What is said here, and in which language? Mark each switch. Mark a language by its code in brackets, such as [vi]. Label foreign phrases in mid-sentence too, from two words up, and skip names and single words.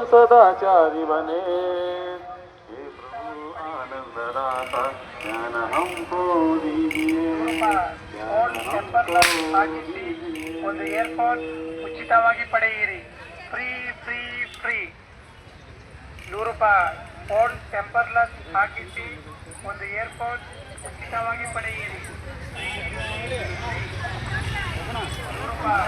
[hi] सदाचारी बने, हे प्रभु आनंद दाता ज्ञान हमको दीजिए, ज्ञान हमको दीजिए. [kn] ಒಂದು ಏರ್ಫೋನ್ ಉಚಿತವಾಗಿ ಪಡೆಯಿರಿ. [en] free free free [kn] 100 ರೂಪಾಯಿ. [en] phone temperless [kn] ಹಾಕಿಸಿ ಒಂದು ಏರ್ಫೋನ್ ಉಚಿತವಾಗಿ ಪಡೆಯಿರಿ. 100 ರೂಪಾಯಿ.